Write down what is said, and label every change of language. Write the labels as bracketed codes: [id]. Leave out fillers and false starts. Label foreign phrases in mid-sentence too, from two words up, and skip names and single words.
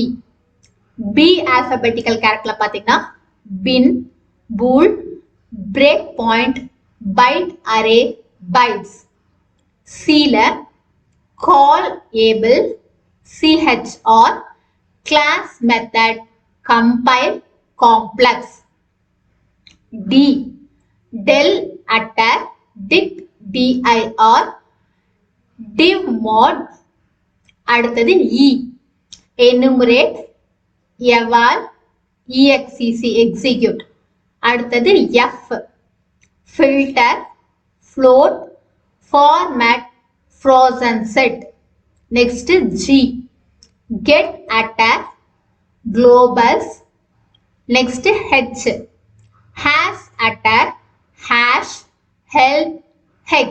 [en] B alphabetical character பாத்தீங்கன்னா bin, bool, breakpoint, bytearray, bytes. Cல callable, CHR, classmethod, compile, complex. D del attr, dict, DIR, div mod. அடுத்தது E enumerate, eval, exec, execute. அடுத்தது F filter, float, format, frozen set. Next G get atter, globals. Next H hash atter, hash, help, hex.